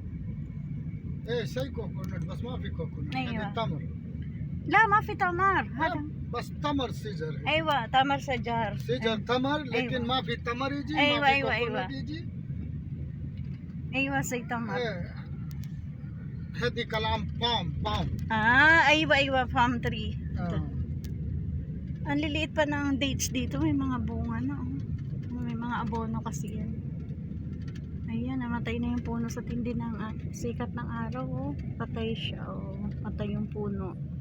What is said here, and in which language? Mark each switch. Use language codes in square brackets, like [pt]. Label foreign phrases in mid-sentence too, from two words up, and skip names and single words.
[ar] ايه شيء كوكونات بس ما في كوكونات. أيوة. هذه تمر. لا ما في تمر هذا. بس تمر سيجر. ايوه تمر شجر. سيجر تمر لكن أيوة. ما في تمر يجي. أيوة، ما في أيوة، كوكونات أيوة. يجي. ايوه سي تمر. ايه هذه كلام بام. [en] Ewa palm tree. [tl] Ang liliit pa ng dates dito, may mga bunga na. Oh. May mga abono kasi yan. Ayan, namatay na yung puno sa tindi ng sikat ng araw. Oh. Patay siya. Oh. Patay yung puno.